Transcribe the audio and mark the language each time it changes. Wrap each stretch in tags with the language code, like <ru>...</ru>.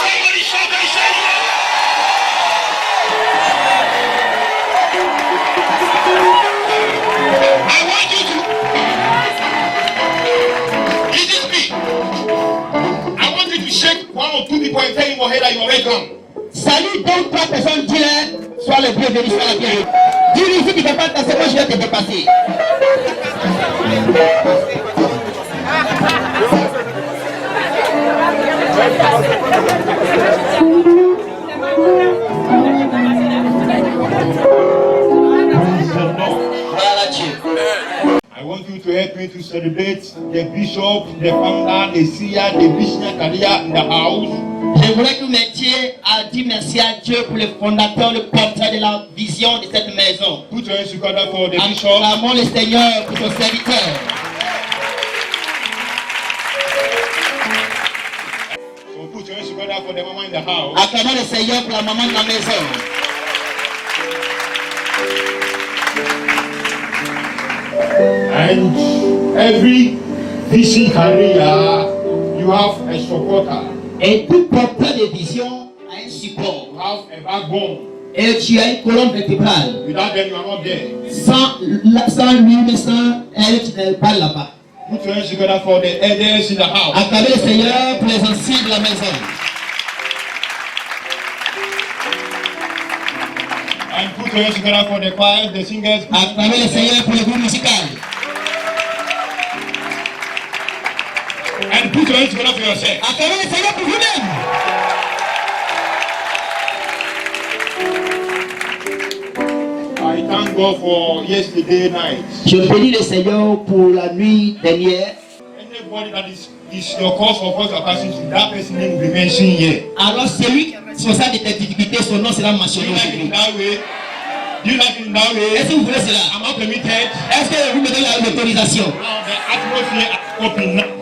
<en>Somebody shout and say, I want you to listen to me. I want you to shake one or two people and tell him or her that you are welcome.</en> <fr>Salut deux ou trois personnes, dis-leur, sois le bienvenu, sois la bienvenue. Dis-lui, si tu ne fais pas ta seconde, je vais te dépasser. Voilà Dieu.</fr> <en>I want you to help me to celebrate the bishop, the founder, the seer, the visionary career in the house.</en> <fr>Je voudrais que vous mettiez à dire merci à Dieu pour le fondateur, le porteur de la vision de cette maison.</fr> <en>Put your hands together for the bishop.</en> <fr>Acclamons le Seigneur pour son serviteur.</fr> <en>So put your hands together for the mama in the house.</en> <fr>Acclamons le Seigneur pour la maman de la maison.</fr> <en>And every vision career, you have a supporter.</en> <fr>Et tout porteur de vision a un support.</fr> <en>You have a backbone.</en> <fr>Et tu as une colonne vertébrale.</fr> <en>Without them, you are not there.</en> <fr>Sans lui, mais sans elle, tu n'es pas là-bas.</fr> <en>Put your hands together for the elders in the house.</en> <fr>Acclamez le Seigneur pour les anciens de la maison.</fr> <en>And put your hands together for the choir, the singers.</en> <fr>Acclamez le Seigneur pour le groupe musical.</fr> <en>And put your hands together for yourself.</en> <fr>Acclamez le Seigneur pour vous-même.</fr> <en>I thank God for yesterday night.</en> <fr>Je bénis le Seigneur pour la nuit dernière.</fr> <en>Anybody that is your cause for first capacity, that person's name will be mentioned here.</en> <fr>Alors celui qui est responsable de tes difficultés, son nom sera</fr> <en>Do</en> <fr>mentionné</fr> <en>you like it in that way? Do you like it in that way?</en> <fr>Est-ce que vous voulez cela?</fr> <en>Am I permitted?</en> <fr>Est-ce que vous me donnez l'autorisation?</fr> <en>Now the atmosphere is open now.</en>